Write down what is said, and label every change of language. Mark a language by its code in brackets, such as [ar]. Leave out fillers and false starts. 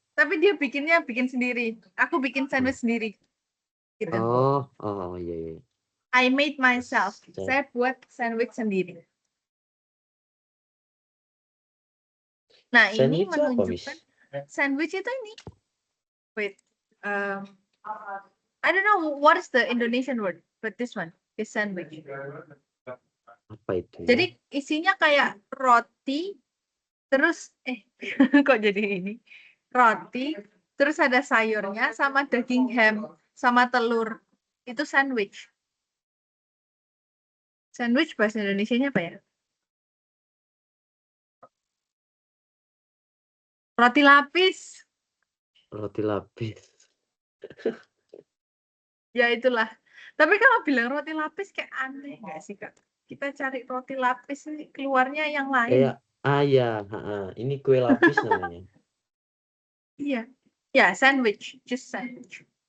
[id] tapi dia bikin sendiri. Aku bikin sandwich sendiri. Gitu. Oh, iya. [en] I made myself. [id] Saya buat sandwich sendiri. Nah, ini Sandwich apa, menunjukkan sandwich itu ini. [en] Wait, I don't know what is the Indonesian word, but this one is sandwich. [id] Apa itu? Jadi isinya kayak roti, terus kok jadi ini? Roti, terus ada sayurnya, sama daging ham, sama telur. Itu sandwich. Sandwich bahasa Indonesianya apa ya? Roti lapis. Roti lapis. Ya itulah. Tapi kalau bilang roti lapis kayak aneh nggak sih Kak? Kita cari roti lapis ini keluarnya yang lain. Ya, ini kue lapis namanya. Iya. [en] Ya, sandwich, just sandwich.